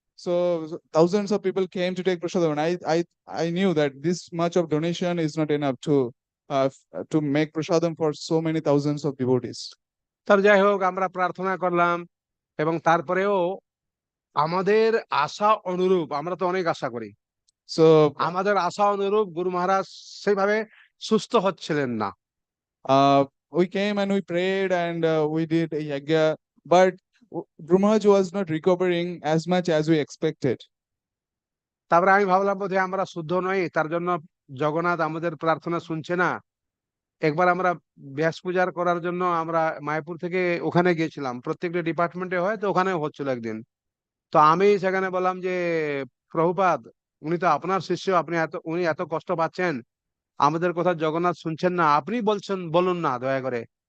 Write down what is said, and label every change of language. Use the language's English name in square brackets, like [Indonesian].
[English] So thousands of people came to take prasadam, and I knew that this much of donation is not enough to make prasadam for so many thousands of devotees. [Bangla] তার যাই হোক, আমরা প্রার্থনা করলাম এবং তারপরেও আমাদের আশা অনুরূপ, আমরা তো অনেক আশা করি, [English] So [Bangla] আমাদের আশা অনুরূপ গুরু মহারাজ সেইভাবে সুস্থ হচ্ছিলেন না। [English] we came and we prayed and we did a yagya, but Guru Maharaj was not recovering as much as we expected. [Bangla] তারপরে আমি ভাবলাম বোধহয় আমরা শুদ্ধ নই, তার জন্য জগন্নাথ আমাদের প্রার্থনা শুনছে না। একবার আমরা ব্যাস পূজার করার জন্য আমরা মায়াপুর থেকে ওখানে গিয়েছিলাম, প্রত্যেকটা ডিপার্টমেন্টে হয় তো ওখানেও হচ্ছিল একদিন। তো আমি সেখানে বললাম যে, প্রভুপাদ, উনি তো আপনার শিষ্য, উনি এত কষ্ট পাচ্ছেন, আমাদের কথা জগন্নাথ শুনছেন না, আপনি বলছেন, বলুন না দয়া করে।